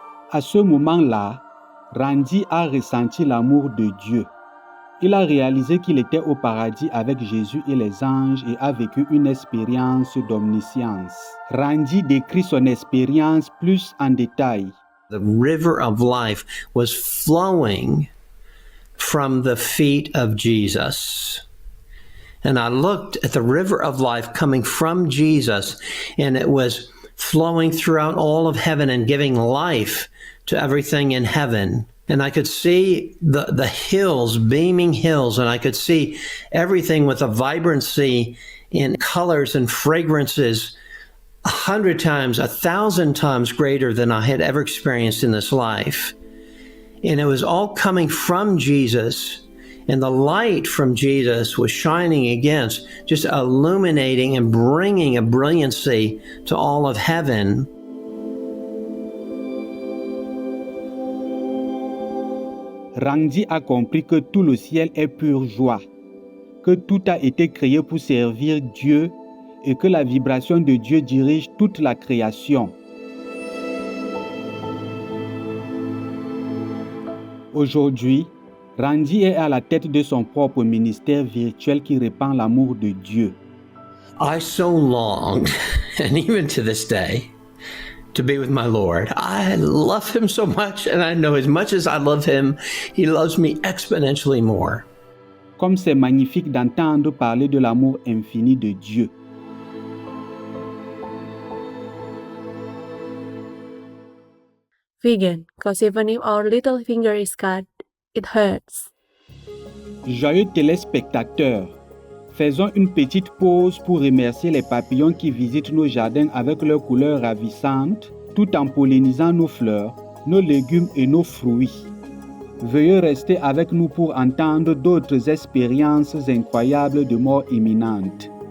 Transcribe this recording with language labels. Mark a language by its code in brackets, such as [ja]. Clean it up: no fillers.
[fr] À ce moment-là, Randy a ressenti l'amour de Dieu. Il a réalisé qu'il était au paradis avec Jésus et les anges et a vécu une expérience d'omniscience. Randy décrit son expérience plus en détail. [en] The river of life was flowing from the feet of Jesus. And I looked at the river of life coming from Jesus, and it was flowing throughout all of heaven and giving life to everything in heaven. And I could see the hills, beaming hills, and I could see everything with a vibrancy in colors and fragrances 100 times, 1,000 times greater than I had ever experienced in this life. And it was all coming from Jesus, and the light from Jesus was shining against, just illuminating and bringing a brilliancy to all of heaven. [fr] Randy a compris que tout le ciel est pure joie, que tout a été créé pour servir Dieu et que la vibration de Dieu dirige toute la création. Aujourd'hui, Randy est à la tête de son propre ministère virtuel qui répand l'amour de Dieu. [en] I so long, and even to this day, to be with my Lord. I love him so much, and I know as much as I love him, he loves me exponentially more. [fr] Comme c'est magnifique d'entendre parler de l'amour infini de Dieu. [en] Vegan, cause even if our little finger is cut, it hurts. [fr] Joyeux téléspectateurs, faisons une petite pause pour remercier les papillons qui visitent nos jardins avec leurs couleurs ravissantes, tout en pollinisant nos fleurs, nos légumes et nos fruits. Veuillez rester avec nous pour entendre d'autres expériences incroyables de mort imminente.